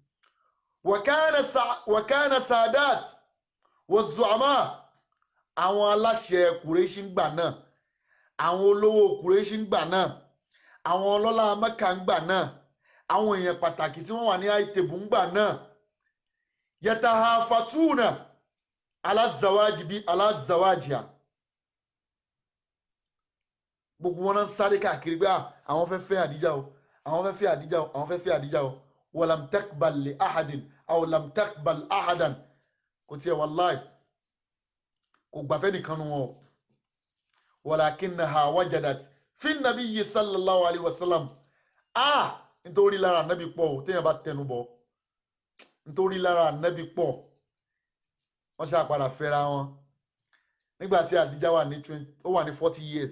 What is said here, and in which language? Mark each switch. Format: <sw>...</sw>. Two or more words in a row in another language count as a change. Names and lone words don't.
<ar>وكان سادات وزعماء</ar> <yo>àwọn aláṣẹ Kùrẹ́ṣì ń gbà náà àwọn olówó Kùrẹ́ṣì ń gbà náà àwọn ọlọ́lá Mẹ́kà ń gbà náà àwọn èèyàn pàtàkì tí wọ́n wà ní àìtẹ̀bù ń gbà náà yatahafatuna alazawajiha gbogbo wọn náà sáré káàkiri pé àwọn fẹ́ fẹ́ Àdíjà o àwọn fẹ́ fẹ́ Àdíjà o àwọn fẹ́ fẹ́ Àdíjà o</yo> <ar>ولم تقبل لأحد أو لم تقبل أحدا</ar> <yo>kò tiẹ̀ wallahi kò gbàfẹ́ nìkan nu wọn o</yo> <ar>ولكنها وجدت في النبي صلى الله عليه وسلم</ar> <yo>nítorí lára ànábì pọ̀ o téèyàn bá tẹnu bọ̀ nítorí lára ànábì pọ̀ wọ́n ṣàpadà fẹ́ra wọn nígbà tí Àdíjà wà ní 40 years</yo>